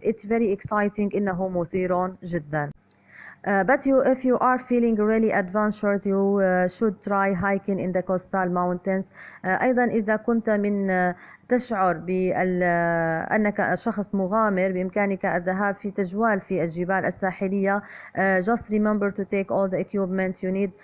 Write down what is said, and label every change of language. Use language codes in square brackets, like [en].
[en] It's very exciting [ar] إنه مثير جدا. [en] But if you are feeling really adventurous you should try hiking in the coastal mountains. [ar] أيضا إذا كنت تشعر بأنك شخص مغامر بإمكانك الذهاب في تجوال في الجبال الساحلية. [en] Just remember to take all the equipment you need.